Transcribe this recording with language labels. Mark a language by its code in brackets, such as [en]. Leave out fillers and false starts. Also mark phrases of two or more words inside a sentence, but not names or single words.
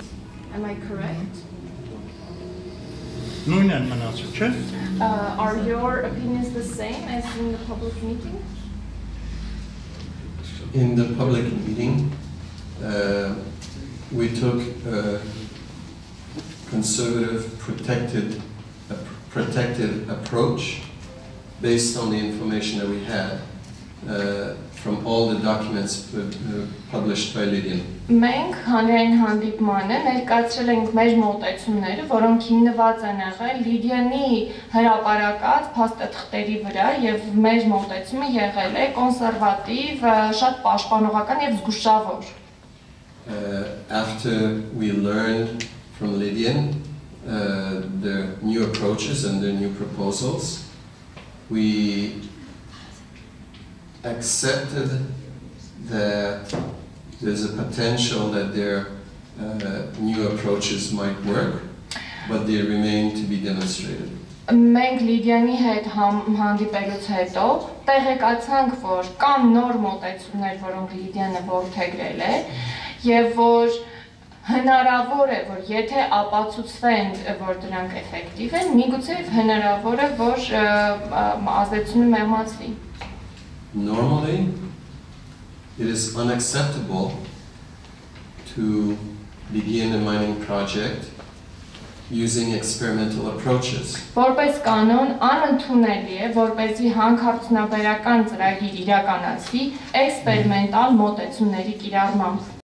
[en] Am I correct? [hy] Նույնն են մնացել, չէ՞։ [en] Are your opinions the same as in the public meeting? In the public meeting, we took a conservative, protective approach based on the information that we had from all the documents published by Lydian. [hy] Մենք հանրային հանդիպմանը ներկայացրել ենք մեր մոտեցումները, որոնք հիմնված են եղել Լիդիանի հրապարակած փաստաթղթերի վրա եւ մեր մոտեցումը եղել է կոնսերվատիվ, շատ պաշտպանողական եւ զգուշավոր։ [en] After we learned from Lydian the new approaches and the new proposals, we accepted that there's a potential that their new approaches might work, but they remain to be demonstrated. [hy] Մենք Լիդիանի հետ հանդիպելուց հետո տեղեկացանք, որ կան նոր մոտեցումներ, որոնք Լիդիանը որդեգրել է, եւ որ հնարավոր է, որ եթե ապացուցվեն, որ դրանք էֆեկտիվ են, միգուցե հնարավոր է, որ ազդեցությունը մեղմացվի։ [en] Normally, it is unacceptable to begin a mining project using experimental approaches. [hy] Որպես կանոն անընդունելի է, որպեսզի հանքարդյունաբերական ծրագիր իրականացվի էքսպերիմենտալ մոտեցումների կիրառմամբ։